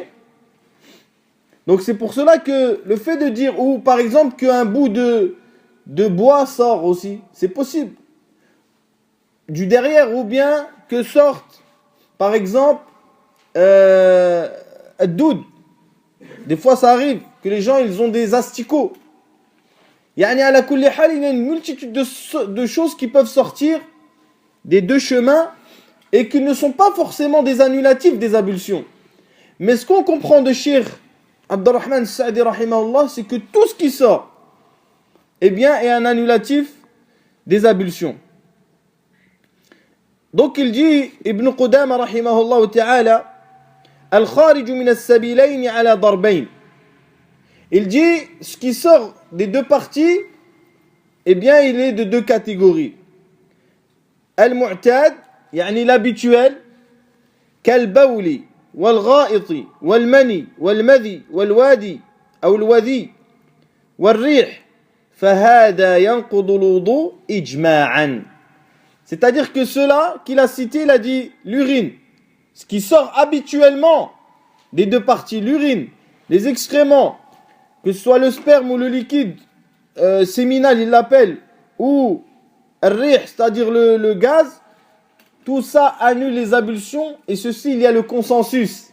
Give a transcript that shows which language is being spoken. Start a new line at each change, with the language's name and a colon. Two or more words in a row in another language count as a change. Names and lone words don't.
French: Donc c'est pour cela que le fait de dire, ou par exemple qu'un bout de bois sort aussi, c'est possible. Du derrière, ou bien que sorte, par exemple, doud. Des fois ça arrive que les gens ils ont des asticots.
Arabic: يعني على كل حال,
French: il y a une multitude de choses qui peuvent sortir des deux chemins et qui ne sont pas forcément des annulatifs des ablutions. Mais ce qu'on comprend de Cheikh Abdurrahman Sa'di rahimahullah, c'est que tout ce qui sort, eh bien, est un annulatif des ablutions. Donc il dit,
Arabic: ابن قدامة رحمه الله تعالى الخارج من السبيلين على ضربين.
French: Il dit, ce qui sort des deux parties, eh bien, il est de deux catégories.
Arabic: المعتاد يعني l'habituel, كالبول والغائط والمني والمذي والودي, ou الودي والريح فهذا ينقض الوضوء إجماعا.
French: C'est-à-dire que cela qu'il a cité, il a dit l'urine, ce qui sort habituellement des deux parties, l'urine, les excréments, que ce soit le sperme ou le liquide séminal, il l'appelle, ou rih, c'est-à-dire le gaz, tout ça annule les ablutions, et ceci, il y a le consensus.